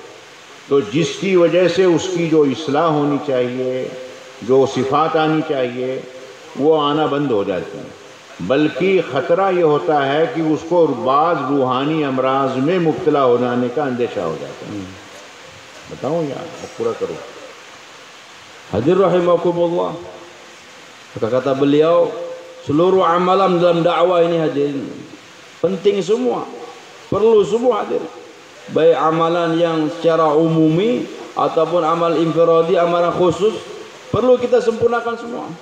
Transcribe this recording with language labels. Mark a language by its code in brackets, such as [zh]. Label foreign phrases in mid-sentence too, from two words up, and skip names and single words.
[hi] तो जिसकी वजह से उसकी जो इस्लाह होनी चाहिए, जो सिफ़ात आनी चाहिए, वो आना बंद हो जाती है। बल्कि ख़तरा ये होता है कि उसको बाज़ रूहानी अमराज में मुब्तला हो जाने का अंदेशा हो जाता है। बताऊँ यार, पूरा करो। [ar] Hadir rahimakumullah. [id] Kata beliau, seluruh amalan dalam dakwah ini hadirin penting semua, perlu semua hadir. Baik amalan yang secara umumi ataupun amal infiradi, amalan khusus, perlu kita sempurnakan semua.